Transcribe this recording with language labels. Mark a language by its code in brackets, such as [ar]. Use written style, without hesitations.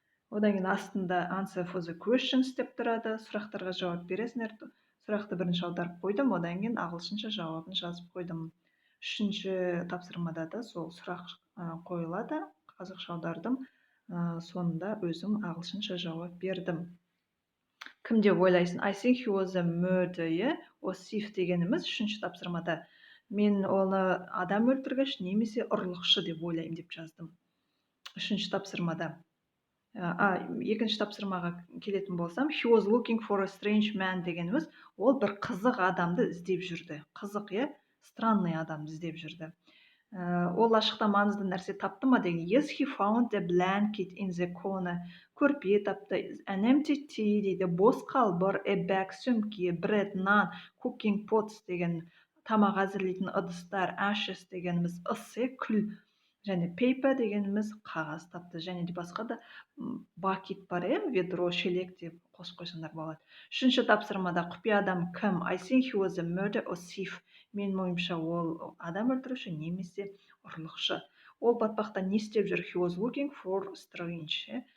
[kk] Одан кейін астында [en] answer for the questions [kk] деп тұрады. Сұрақтарға жауап бересіңдер. Сұрақты бірінші аударып қойдым, одан кейін ағылшынша жауабын жазып қойдым. 3-ші тапсырмада да сол сұрақ қойылады. Қазақша аудардым. Сонында өзім ағылшынша жауап бердім. Кім деп ойлайсың? [en] I think he was a murderer, or thief [kk] дегеніміз 3-ші тапсырмада. Мен оны адам өлтіргіш немесе ұрлықшы деп ойлаймын деп жаздым. 3-ші тапсырмада. 2-ші тапсырмаға келетін болсам, [en] he was looking for a strange man [kk] дегеніміз, ол бір қызық адамды іздеп жүрді. Қызық, странный адамды іздеп жүрді. Ол ашықта маңызды нәрсе тапты ма деген. [en] Yes, he found a blanket in the corner. [kk] Көрпе тапты. [en] An empty tea [kk] дейді. Бос қалбыр, a bag сөмке, bread, naan, cooking pots деген тамақ әзірлейтін ыдыстар, ashes дегеніміз ысы, күл, және paper дегеніміз қағаз тапты. Және де басқа да bucket бар, ведро, шелек деп қосып қойсаңдар болады. 3-ші тапсырмада құпия адам кім? [en] I think he was a murderer or thief. [kk] Мен ойымша ол адам өлтіруші немесе ұрлықшы. Ол батпақта не істеп жүр? [en] He was looking for strange.